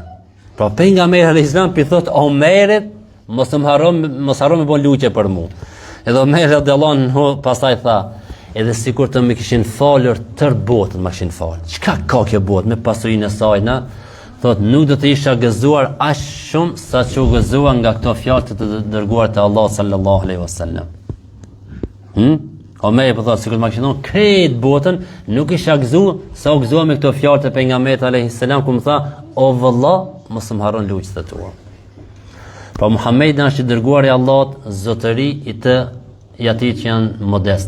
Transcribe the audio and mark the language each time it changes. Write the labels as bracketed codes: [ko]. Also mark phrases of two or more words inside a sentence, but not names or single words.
[sq] Pra pejgamberi [ar] عليه السلام [sq] i thot Omerit, mos harron me bon luqe për mua. Edhe Omer [ar] رضي الله عنه [sq] pastaj tha, edhe sikur të më kishin falur tër botën më kishin falur. Çka ka kjo botë me pasurinë e saj na? Thot nuk do të isha gëzuar aq shumë sa që u gëzua nga këto fjalë të dërguar të Allah [ar] صلى الله عليه وسلم. [sq] Omer po thot sikur më kishin thonë krejt botën, nuk isha gëzuar sa u gëzua me këto fjalë të pejgamberit [ar] عليه السلام [sq] ku më tha, o vëlla, mos më harron luqet e tua. Pa Muhamedi është i dërguar i Allahut, zotëri i atij që janë modest.